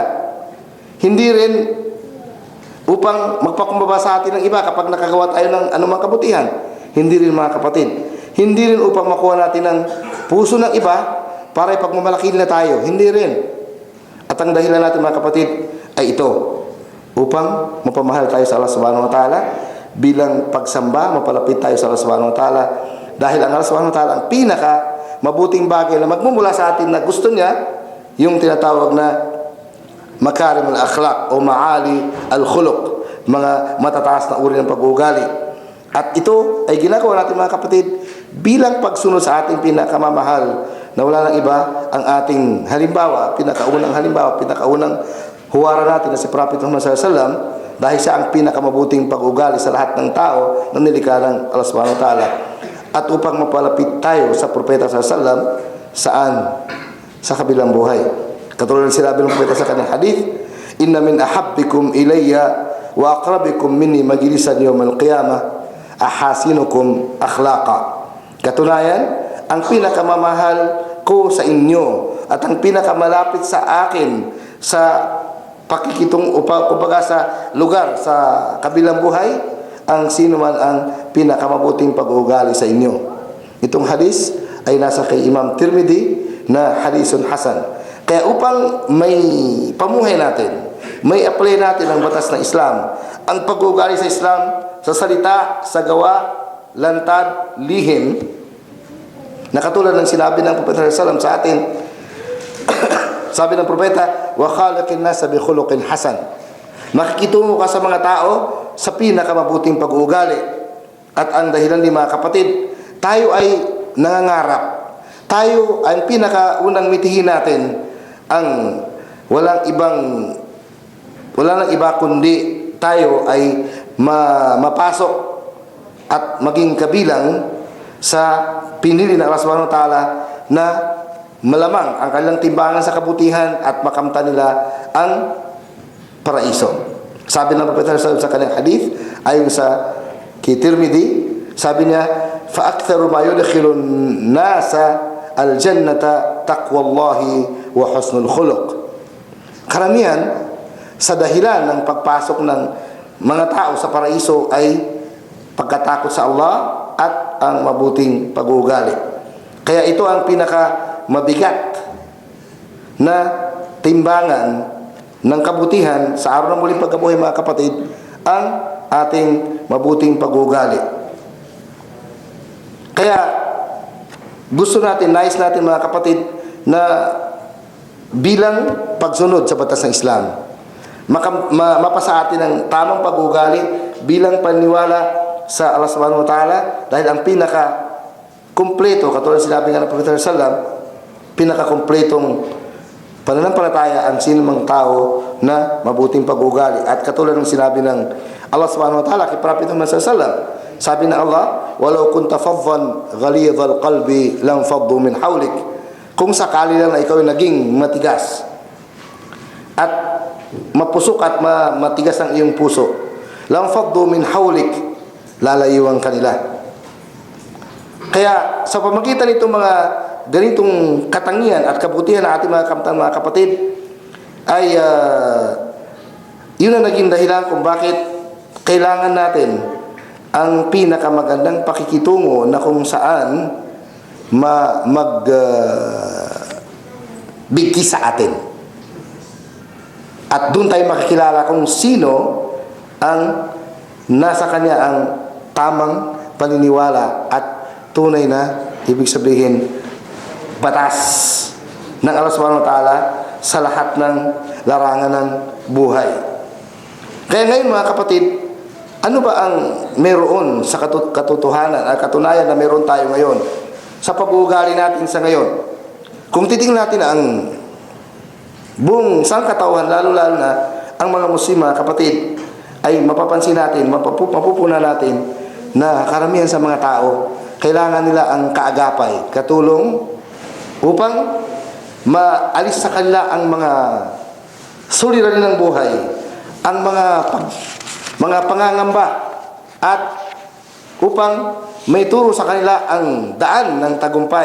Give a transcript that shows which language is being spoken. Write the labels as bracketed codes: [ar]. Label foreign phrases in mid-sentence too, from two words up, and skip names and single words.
[tl] Hindi rin upang magpakumbaba sa atin ng iba kapag nakagawa tayo ng anumang kabutihan. Hindi rin, mga kapatid. Hindi rin upang makuha natin ng puso ng iba para ipagmamalaki nila tayo. Hindi rin. At ang dahilan natin, mga kapatid, ay ito. Upang mapamahal tayo sa Allah [ar] سبحانه وتعالى, [tl] bilang pagsamba, mapalapit tayo sa Allah [ar] سبحانه وتعالى. [tl] Dahil ang Allah [ar] سبحانه وتعالى [tl] ang pinaka mabuting bagay na magmumula sa atin na gusto niya, yung tinatawag na [ar] مكارم الأخلاق [tl] o [ar] معالي الخلق, [tl] mga matataas na uri ng pag-uugali. At ito ay ginagawa natin, mga kapatid, bilang pagsunod sa ating pinakamamahal na wala nang iba ang ating halimbawa, pinakaunang huwara natin na si Prophet Muhammad [ar] صلى الله عليه وسلم, [tl] dahil siya ang pinakamabuting pag-ugali sa lahat ng tao na nilikha ng Allah [ar] سبحانه وتعالى. [tl] At upang mapalapit tayo sa Propeta [ar] صلى الله عليه وسلم, [tl] saan? Sa kabilang buhay. Katulad ng sinabi ng Propeta sa kanyang hadith, [ar] إن من أحبكم إلي وأقربكم مني مجلسا يوم القيامة أحاسنكم أخلاقا. [tl] Katunayan, ang pinakamamahal ko sa inyo at ang pinakamalapit sa akin sa pakikitong kumbaga sa lugar sa kabilang buhay, ang sino man ang pinakamabuting pag-uugali sa inyo. Itong hadis ay nasa kay Imam Tirmidhi na [ar] حديث حسن. [tl] Kaya upang may pamuhay natin, may apply natin ang batas ng Islam, ang pag-uugali sa Islam, sa salita, sa gawa, lantad, lihim, na katulad ng sinabi ng Propeta [ar] صلى الله عليه وسلم [tl] sa atin, sabi ng Propeta, [ar] وخالق الناس بخلق حسن. [tl] Makikitungo ka sa mga tao sa pinakamabuting pag-uugali. At ang dahilan, ni mga kapatid, tayo ay nangangarap. Tayo ang pinakaunang mitihin natin ang wala nang iba kundi tayo ay mapasok at maging kabilang sa pinili ng Allah [ar] سبحانه وتعالى [tl] na malamang ang kanilang timbangan sa kabutihan at makamtan nila ang paraiso. Sabi ng Propeta sa kanyang hadith, ayon sa Tirmidhi, sabi niya, [ar] فَأَكْثَرُ مَا يُدْخِلُ النَّاسَ الْجَنَّةَ تَقْوَى اللَّهِ وَحُسْنُ الْخُلُقِ. [tl] Karamihan sa dahilan ng pagpasok ng mga tao sa paraiso ay pagkatakot sa Allah at ang mabuting pag-uugali. Kaya ito ang pinaka mabigat na timbangan ng kabutihan sa araw ng muling pagkabuhay, mga kapatid, ang ating mabuting pag-uugali. Kaya gusto natin, nais natin, mga kapatid, na bilang pagsunod sa batas ng Islam, mapasa atin ang tamang pag-uugali bilang paniwala sa Allah [ar] سبحانه وتعالى, [tl] dahil ang pinaka kumpleto, katulad sinabi nga ng Propeta [ar] صلى الله عليه وسلم, [tl] pinaka-kumpletong pananampalataya ang sino mang tao na mabuting pag-uugali. At katulad ng sinabi ng Allah [ar] سبحانه وتعالى [tl] kay Propeta Muhammad [ar] صلى الله عليه وسلم, [tl] sabi ng Allah, [ar] ولو كنت فظا غليظ القلب لانفضوا من حولك. [tl] Kung sakali lang na ikaw ay naging matigas at mapusok at matigas ang iyong puso, [ar] لانفضوا من حولك, [tl] lalayuan kanila. Kaya sa pamagitan nitong mga ganitong katangian at kabutihan ng ating mga kamtan, mga kapatid, ay yun ang naging dahilan kung bakit kailangan natin ang pinakamagandang pakikitungo na kung saan magbigkis sa atin. At doon tayo makikilala kung sino ang nasa kanya ang tamang paniniwala at tunay na, ibig sabihin, batas ng Allah [ar] سبحانه وتعالى [tl] sa lahat ng larangan ng buhay. Kaya ngayon, mga kapatid, ano ba ang meron sa katotohanan at katunayan na meron tayo ngayon sa pag-uugali natin sa ngayon? Kung titingnan natin ang buong sangkatauhan, lalo-lalo na ang mga Muslim, mga kapatid, ay mapapansin natin, mapupunan natin na karamihan sa mga tao, kailangan nila ang kaagapay, katulong upang maalis sa kanila ang mga suliranin ng buhay ang mga pangangamba at upang may turo sa kanila ang daan ng tagumpay.